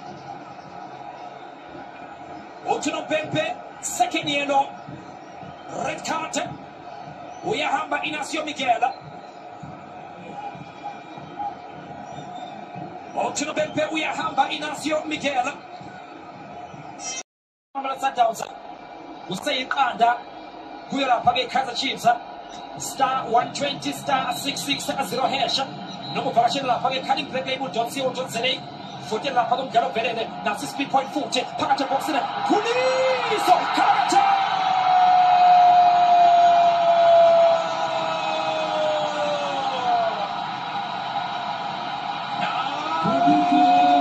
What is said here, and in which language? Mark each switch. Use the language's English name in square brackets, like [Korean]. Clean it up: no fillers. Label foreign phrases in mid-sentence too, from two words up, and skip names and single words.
[Zulu] uthi Nompempe [English] second yellow red card [Zulu] uyahamba Inacio Miguel uthi Nompempe uyahamba Inacio Miguel Mamelodi Sundowns useyiqanda kuyo lapha-ke iKaizer Chiefs [English] star 120 star 660 hash [Zulu] noma uvakashele lapha-ke cunningblackLabel.co.za futhi lapha-ke umdlalo ovelele nasi- [English] speed point [Zulu] futhi phakathi ebhokisini Khuliso Karagatha [English] Thank you.